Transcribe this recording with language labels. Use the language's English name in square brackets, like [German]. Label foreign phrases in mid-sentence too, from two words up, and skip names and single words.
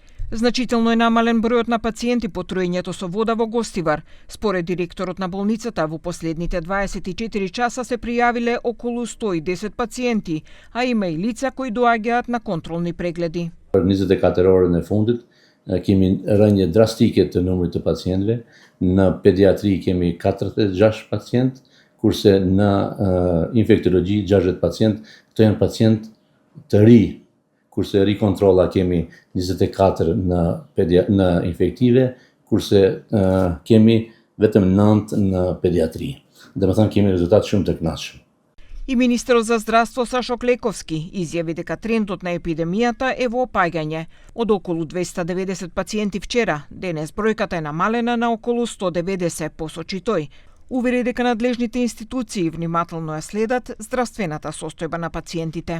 [Macedonian] Значително е намален бројот на пациенти по труењето со вода во Гостивар. Според директорот на болницата, во последните 24 часа се пријавиле околу 110 пациенти, а има и лица кои доаѓаат на контролни прегледи. [Albanian] 24 орën e fundit kemi rënje drastike të numrit të pacientëve. Në pediatri kemi 46 pacient, kurse në infektologji 60 pacient. Këto janë pacient të ri, kurse rikontrolla kemi 24 në infektive, kurse kemi vetëm 9 në pediatri. Dhe me thënë kemi rezultat shumë të kënaqshëm. [Macedonian] И министерот за здравство Сашо Клековски изјави дека трендот на епидемијата е во опаѓање. Од околу 290 пациенти вчера, денес бројката е намалена на околу 190, посочи тој. Увери дека надлежните институции внимателно ја следат здравствената состојба на пациентите.